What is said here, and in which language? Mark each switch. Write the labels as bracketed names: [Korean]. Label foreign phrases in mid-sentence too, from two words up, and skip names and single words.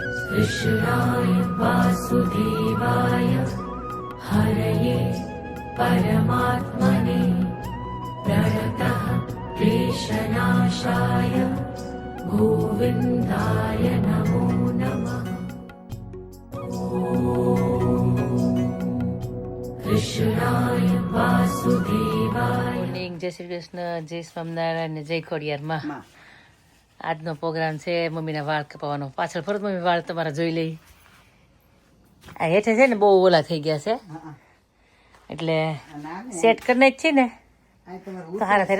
[Sanskrit] कृष्णाय वासुदेवाय हरये परमात्मने प्रणतः क्लेशनाशाय गोविन्दाय नमो नमः। कृष्णाय वासुदेवाय। [Gujarati] મોર્નિંગ, જય શ્રી કૃષ્ણ, જય સ્વામિનારાયણ ને જય ખોડિયારમાં. આજનો પ્રોગ્રામ છે મમ્મીના વાળ કપાવવાનો. પાછળ ફરત મમ્મી વાળ તમારા જોઈ લઈ. આ હેઠે છે ને બહુ ઓલા થઈ ગયા છે એટલે સેટ કરીને જ છે ને તો સારા થાય.